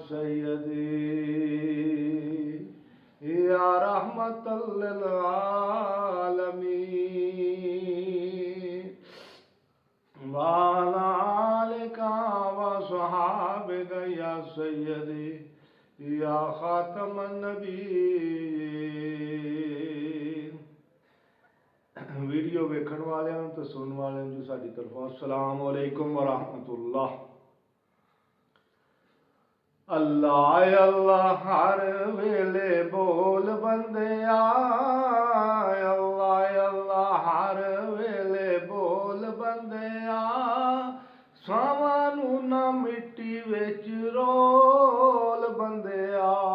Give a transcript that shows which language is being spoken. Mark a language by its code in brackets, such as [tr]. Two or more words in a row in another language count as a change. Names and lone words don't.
[ar] سيدي يا رحمة للعالمين وعلى آلك وصحابك يا سيدي يا خاتم النبيين. [pa] ویڈیو ویکھن والیاں تے سننے والیاں جو ساڈی طرفوں [ar] السلام عليكم و رحمة الله. [pa] اللہ اللہ ہر ویلے بول بندیا، اللہ اللہ ہر ویلے بول بندیا، ساہنوں نہ مٹی وچ رول بندیا.